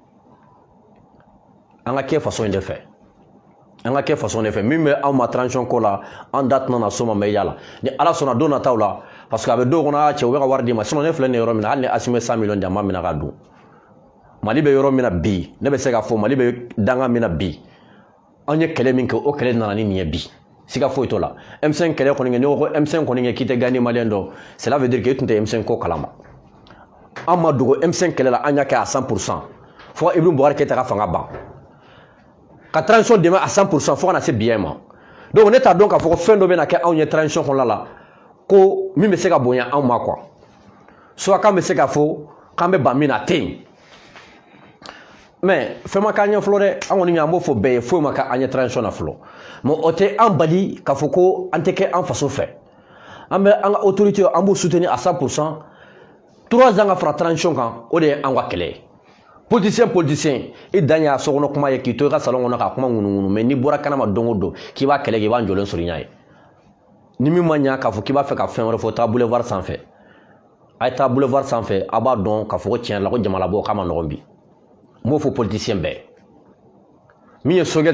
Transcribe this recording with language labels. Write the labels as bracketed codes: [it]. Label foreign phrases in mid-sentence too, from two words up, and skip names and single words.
[bm] an ka kɛ faso in de fɛ an ka kɛ faso de fɛ min bɛ anw ma transition ko la an da tɛna na so ma média la ni Ala sɔnna don nataw la [fr] parce que [bm] a bɛ dɔw kɔnɔ cɛ u bɛ ka wari d'i ma sinon ne filɛ nin yɔrɔ min na hali ni Asimi 100 millions di a ma minɛ ka dun Mali bɛ yɔrɔ min na bi ne bɛ se k'a fɔ Mali bɛ danga min na bi an ye kɛlɛ min kɛ o kɛlɛ nana ni nin ye bi siga foyi t'o la M5 kɛlɛ kɔni kɛ n'i ko M5 kɔni kɛ k'i tɛ gagner maliyɛn dɔ [fr] cela veut dire que [bm] e tun tɛ M5 ko kalama an ma dogo M5 kɛlɛ la an y'a kɛ [fr] à 100% [bm] fo ka Ibrahim Boubacar Keita ka fanga ban ka transition dɛmɛ [fr] à 100% [bm] fo ka na se bi ma donc ne t'a dɔn k'a fɔ ko fɛn dɔ bɛ na kɛ anw ye transition kɔnɔna la ko min bɛ se ka bonya anw ma quoi soit k'an bɛ se k'a fɔ k'an bɛ ban min na tɛ yen mais fɛn ma k'an ɲɛ fɔlɔ dɛ an kɔni an b'o fɔ bɛɛ ye foyi ma k'an ɲɛ transition na fɔlɔ mais o tɛ an bali k'a fɔ ko an tɛ kɛ an faso fɛ an bɛ an ka autorité an b'u soutenir [fr] à 100% [bm] 3 ans ka fara transition kan o de ye an ka kɛlɛ ye politicien i dan y'a sokɔnɔ kuma ye k'i to i ka salon kɔnɔ k'a kuma ŋunuŋunu mais n'i bɔra kɛnɛma don o don k'i b'a kɛlɛ kɛ i b'a jɔlen sɔrɔ i ɲɛ ye ni min ma ɲa k'a fɔ k'i b'a fɛ ka fɛn wɛrɛ fɔ taa boulevard sanfɛ a ye taa boulevard sanfɛ a b'a dɔn k'a fɔ ko tiɲɛ la ko jamana bɔ k'a ma nɔgɔn bi n b'o fɔ politicien bɛɛ min ye Sogɛl